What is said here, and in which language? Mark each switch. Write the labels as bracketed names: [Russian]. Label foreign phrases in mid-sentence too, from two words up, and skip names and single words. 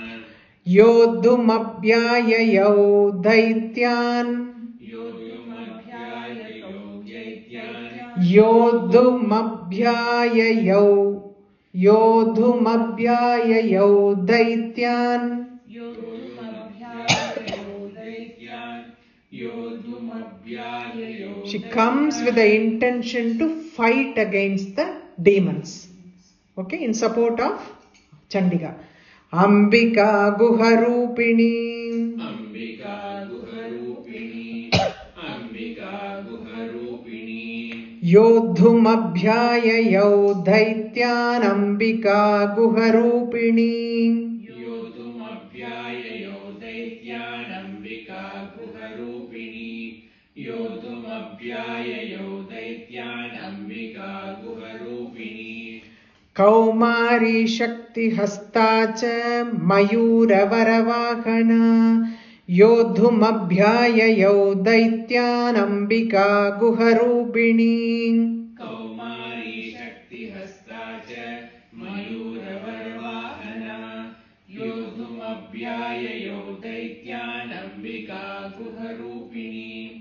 [Sanskrit] योद्धुमभ्याययौ दैत्यान्. योद्धुमभ्याययौ दैत्यान्. योद्धुमभ्याययौ दैत्यान्. [English] She comes with the intention to fight against the demons. Okay, in support of Chandika. [Sanskrit] अम्बिका गुहरूपिणी. अम्बिका गुहरूपिणी अम्बिका गुहरूपिणी. योद्धुमभ्याययौ दैत्यान् अम्बिका गुहरूपिणी. योद्धुमभ्याययौ दैत्यान् अम्बिका गुहरूपिणी. योद्धुमभ्याययौ दैत्यान् अम्बिका गुहरूपिणी. कौमारी शक्ति हस्ताच मयूर वरवाहना योद्धुमभ्याययौ दैत्यान् अम्बिका गुहरूपिणी. कौमारी शक्ति हस्ताच मयूर वरवाहना योद्धुमभ्याययौ दैत्यान् अम्बिका गुहरूपिणी.